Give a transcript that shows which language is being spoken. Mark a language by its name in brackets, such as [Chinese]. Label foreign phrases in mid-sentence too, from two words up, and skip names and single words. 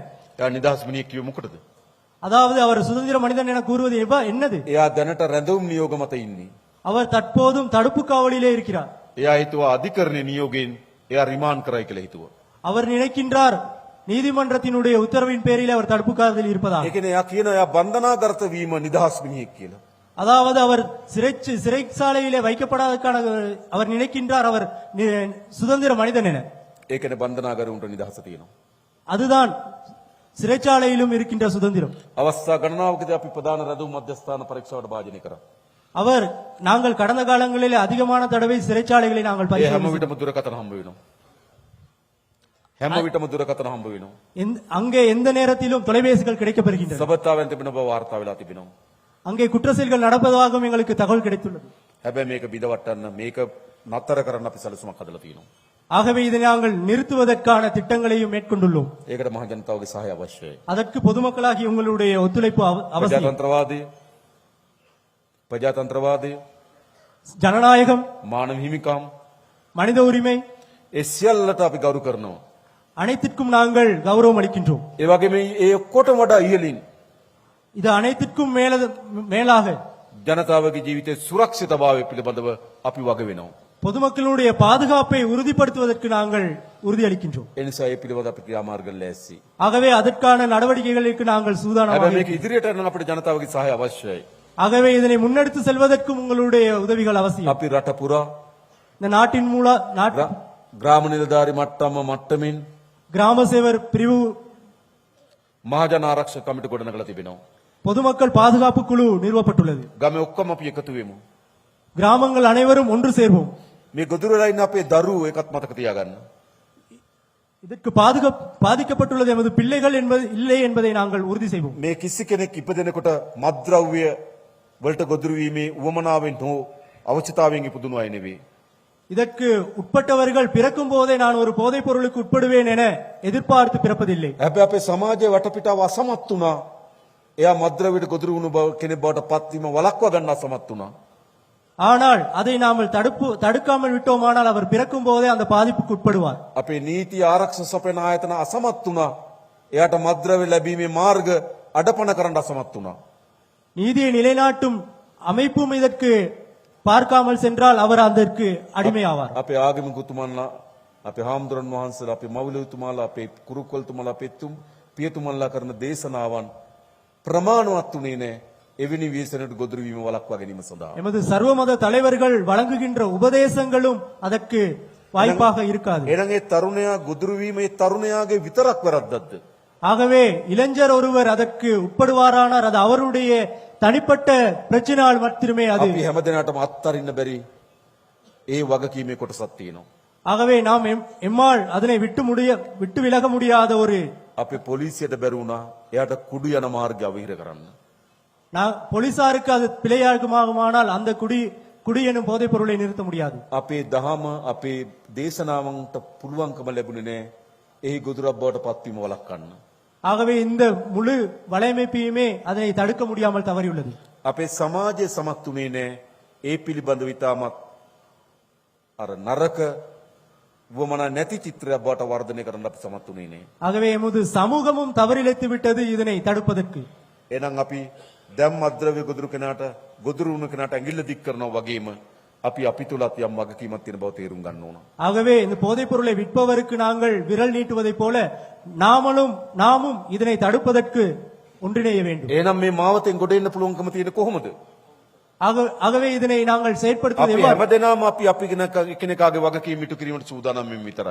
[Sinhala] එයා නිදහස් මිනිහෙක් කිව්ව මොකටද? [Tamil] அதாவது அவர் சுதந்திர மனிதன் என கூறுவது என்னது? [Sinhala] එයා දැනට රැඳවුම් නියෝග මත ඉන්නේ. [Tamil] அவர் தற்போதும் தடுப்பு காவலிலே இருக்கிறார். [Sinhala] එයා හිතුවා අධිකරණයේ නියෝගයෙන් එයා රිමාන්ඩ් කරයි කියලා හිතුවා. [Tamil] அவர் நினைக்கின்றார் நீதிமன்றத்தினுடைய உத்தரவின் பேரில் அவர் தடுப்பு காவலில் இருப்பதாக. [Sinhala] ඒ කියන්නේ එයා කියන එයා බන්ධනාගත වීම නිදහස් මිනිහෙක් කියලා. [Tamil] அதாவது அவர் சிறைச்சாலையிலே வைக்கப்படாதற்கான அவர் நினைக்கின்றார் அவர் சுதந்திர மனிதன் என. [Sinhala] ඒ කියන්නේ බන්ධනාගාරේ උන්ට නිදහස තියෙනවා. [Tamil] அதுதான் சிறைச்சாலையிலும் இருக்கின்ற சுதந்திரம். [Sinhala] අවස්ථා ගණනාවකදී අපි ප්‍රධාන රැඳවුම් මධ්‍යස්ථාන පරීක්ෂාවට භාජනය කරා. [Tamil] நாங்கள் கடந்த காலங்களில் அதிகமான தடவை சிறைச்சாலைகளை நாங்கள் [Sinhala] ඒ හැම [Tamil] பரிசோதித்தோம். [Sinhala] විටම දුරකථන හම්බ වෙනවා. හැම විටම දුරකථන හම්බ වෙනවා. [Tamil] அங்கே எந்த நேரத்திலும் தொலைபேசிகள் கிடைக்கப்பெறுகின்றன. [Sinhala] සබත්තාවෙන් තිබෙන බව වාර්තා වෙලා තිබෙනවා. [Tamil] அங்கே குற்ற செயல்கள் நடப்பதாகவும் எங்களுக்கு தகவல் கிடைத்துள்ளது. [Sinhala] හැබැයි මේක බිඳවට්ටන්න මේක නතර කරන්න අපි සැලසුමක් හදලා තියෙනවා. [Tamil] ஆகவே இதை நாங்கள் நிறுத்துவதற்கான திட்டங்களையும் மேற்கொண்டுள்ளோம். [Sinhala] ඒකට මහ ජනතාවගේ සහාය අවශ්‍යයි. [Tamil] அதற்கு பொதுமக்களாகி உங்களுடைய ஒத்துழைப்பு அவசியம். [Sinhala] ප්‍රජාතන්ත්‍රවාදය, [Tamil] ஜனநாயகம், [Sinhala] මානව හිමිකම් [Tamil] மனித உரிமை [Sinhala] ඒ සියල්ලට අපි ගෞරව කරනවා. [Tamil] அனைத்திற்கும் நாங்கள் கௌரவம் அளிக்கின்றோம். [Sinhala] ඒ වගේම ඒ ඔක්කොටම වඩා ඉහළින් [Tamil] இது அனைத்திற்கும் மேலாக [Sinhala] ජනතාවගේ ජීවිතයේ සුරක්ෂිතභාවය පිළිබඳව අපි වග වෙනවා. [Tamil] பொதுமக்களுடைய பாதுகாப்பை உறுதிப்படுத்துவதற்கு நாங்கள் உறுதியளிக்கின்றோம். [Sinhala] ඒ නිසා ඒ පිළිබඳව අපි ක්‍රියාමාර්ග ලෑස්ති. [Tamil] ஆகவே அதற்கான நடவடிக்கைகளுக்கு நாங்கள் சூதானமாக [Sinhala] හැබැයි මේක ඉදිරියට යන්න අපිට ජනතාවගේ සහාය අවශ්‍යයි. [Tamil] ஆகவே இதனை முன்னெடுத்து செல்வதற்கும் உங்களுடைய உதவிகள் அவசியம். [Sinhala] අපි රට පුරා [Tamil] இந்த நாட்டின் [Sinhala] ග්‍රාම නිලධාරි මට්ටමින් [Tamil] கிராம சேவர் பிரிவு [Sinhala] මහජන ආරක්ෂක කමිටු ගොඩනගලා තිබෙනවා. [Tamil] பொதுமக்கள் பாதுகாப்பு குழு நிறுவப்பட்டுள்ளது. [Sinhala] ගමේ ඔක්කොම අපි එකතු වෙමු. [Tamil] கிராமங்கள் அனைவரும் ஒன்று சேர்வோம். [Sinhala] මේ ගොදුරු වෙලා ඉන්න අපේ දරුවෝ ඒකත් මතක තියාගන්න. [Tamil] இதற்கு பாதிக்கப்பட்டுள்ளது எமது பிள்ளைகள் என்பது இல்லை என்பதை நாங்கள் உறுதி செய்வோம். [Sinhala] මේ කිසි කෙනෙක් ඉපදෙනකොට මත්ද්‍රව්‍ය වලට ගොදුරු වීමේ උවමනාවෙන් හෝ අවශ්‍යතාවයෙන් ඉපදුණු අය නෙවෙයි. [Tamil] இதற்கு உட்பட்டவர்கள் பிறக்கும் போதே நான் ஒரு போதைப் பொருளுக்கு உட்படுவேன் என எதிர்பார்த்து பிறப்பதில்லை. [Sinhala] හැබැයි අපේ සමාජයේ වටපිටාව අසමත් වුණා. එයා මත්ද්‍රව්‍යයට ගොදුරු වුණු බව කෙනෙක් බවට පත් වීම වළක්වා ගන්න අසමත් වුණා. [Tamil] ஆனால் அதை நாம் தடுக்காமல் விட்டோமானால் அவர் பிறக்கும் போதே அந்த பாதிப்புக்கு உட்படுவார். [Sinhala] අපේ නීති ආරක්ෂක සපයන ආයතන අසමත් වුණා. එයාට මත්ද්‍රව්‍ය ලැබීමේ මාර්ග අඩපණ කරන්න අසමත් වුණා. [Tamil] நீதியை நிலைநாட்டும் அமைப்பும் இதற்கு பார்க்காமல் சென்றால் அவர் அதற்கு அடிமையாவார். [Sinhala] අපේ ආගමිකතුමන්ලා, අපේ හාමුදුරන් වහන්සේලා, අපේ මවුලතුමාලා, අපේ කුරුක්කල්තුමාලා, අපේ පියතුමන්ලා කරන දේශනාවන් ප්‍රමාණවත් උනේ නැහැ. එවැනි ව්‍යසනයට ගොදුරු වීම වළක්වා ගැනීම සඳහා. [Tamil] எமது சர்வமத தலைவர்கள் வழங்குகின்ற உபதேசங்களும் அதற்கு வாய்ப்பாக இருக்காது. [Sinhala] එහෙනම් ඒ තරුණයා ගොදුරු වීම ඒ තරුණයාගේ විතරක් වැරද්දක්ද? [Tamil] ஆகவே இளைஞர் ஒருவர் அதற்கு உட்படுவாரானால் அது அவருடைய தனிப்பட்ட பிரச்சனையால் மட்டுமே அது. [Sinhala] අපි හැමදෙනාටම අත්හරින්න බැරි ඒ වගකීමේ කොටසක් තියෙනවා. [Tamil] ஆகவே நாம் எம்மால் அதனை விட்டு விலக முடியாத ஒரு [Sinhala] අපේ පොලිසියට බැරි වුණා එයාට කුඩු යන මාර්ගය අවහිර කරන්න. [Tamil] போலீசாருக்கு அது பிழையாகுமானால் அந்த குடி எனும் போதைப் பொருளை நிறுத்த முடியாது. [Sinhala] අපේ දහම අපේ දේශනාවන්ට පුළුවන්කම ලැබුණේ නැහැ එහි ගොදුරක් බවට පත්වීම වළක්වන්න. [Tamil] ஆகவே இந்த முழு வலையமைப்பையுமே அதனை தடுக்க முடியாமல் தவறியுள்ளது. [Sinhala] අපේ සමාජයේ සමත් වුණේ නැහැ ඒ පිළිබඳව ඉතාමත් අර නරක වමනා නැති චිත්‍රයක් බවට වර්ධනය කරන්න අපි සමත් වුණේ නැහැ. [Tamil] ஆகவே எமது சமூகமும் தவறிழைத்து விட்டது இதனை தடுப்பதற்கு. [Sinhala] එහෙනම් අපි දැන් මද්ද්‍රව්‍ය ගොදුරු කෙනාට ගොදුරු වුණ කෙනාට ඇඟිල්ල දික් කරනවා වගේම අපි තුලත් යම් වගකීමක් තියෙන බව තේරුම් ගන්න ඕන. [Tamil] ஆகவே இந்த போதைப் பொருளை விற்பவருக்கு நாங்கள் விரல் நீட்டுவதைப் போல நாமும் இதனை தடுப்பதற்கு ஒன்றிணைய வேண்டும். [Sinhala] එහෙනම් මේ මාවතෙන් ගොඩ එන්න පුළුවන්කම තියෙන කොහොමද? [Tamil] ஆகவே இதனை நாங்கள் செயற்படுத்துவது [Sinhala] අපි [Tamil] எவ்வாறு? [Sinhala] හැමදෙනාම අපි කෙනෙක්ගේ වගකීම් ඉටු කිරීමට සූදානම් වෙමින් විතරයි.